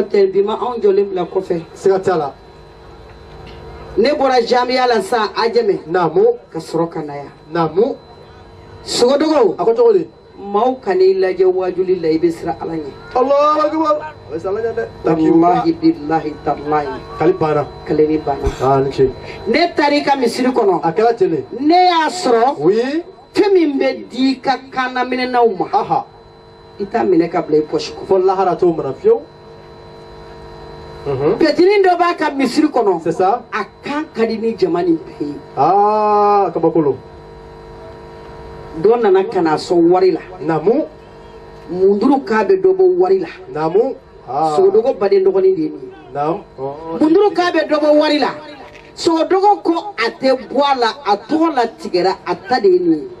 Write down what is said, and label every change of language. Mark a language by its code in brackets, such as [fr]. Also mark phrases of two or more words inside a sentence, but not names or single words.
[bm] n'o tɛ bi ma anw jɔlen bila kɔfɛ siga t'a la ne bɔra jamiya la sa Ajɛmɛ namu ka sɔrɔ ka na yan namu sogodogo a ko cogo di maaw kan'i lajɛ wajuli la i bɛ siran Ala ɲɛ [ar] الله أكبر [bm] o ye sala ɲɛ dɛ [ar] والله بالله تالله [bm] kali banna kaleni banna ni ce ne taar'i ka misiri kɔnɔ a kɛra tele ne y'a sɔrɔ oui fɛn min bɛ di ka kaana minɛnaw ma aha i t'a minɛ ka bila i pɔsi kɔnɔ fɔ lahara t'o mana fiyewu petinin dɔ b'a ka misiri kɔnɔ [fr] c'est ça [bm] a kan ka di ni jama nin bɛɛ ye kabakolo dɔ nana ka na sɔn wari la namu munduru k'a bɛ dɔ bɔ wari la namu sogodogo baden dɔgɔnin de ye nin ye nam munduru k'a bɛ dɔ bɔ wari la sogodogo ko a tɛ bɔ a la a tɔgɔ la tigɛra a ta de ye nin ye